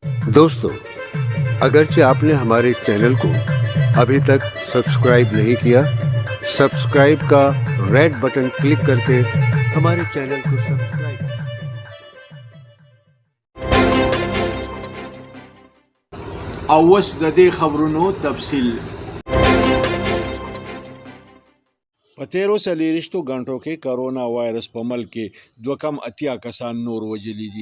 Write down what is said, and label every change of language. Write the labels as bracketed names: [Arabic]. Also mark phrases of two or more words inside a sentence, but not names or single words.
[Urdu] دوستو، اگرچہ آپ نے ہمارے چینل کو ابھی تک سبسکرائب نہیں کیا، سبسکرائب کا ریڈ بٹن کلک کرکے ہمارے چینل کو سبسکرائب [Pashto] اوس د دې خبرونو تفصیل په تیرو څلېرویشتو غنټو کې کرونا وایرس په ملک کې 2.8 کسان نور وژلي دي.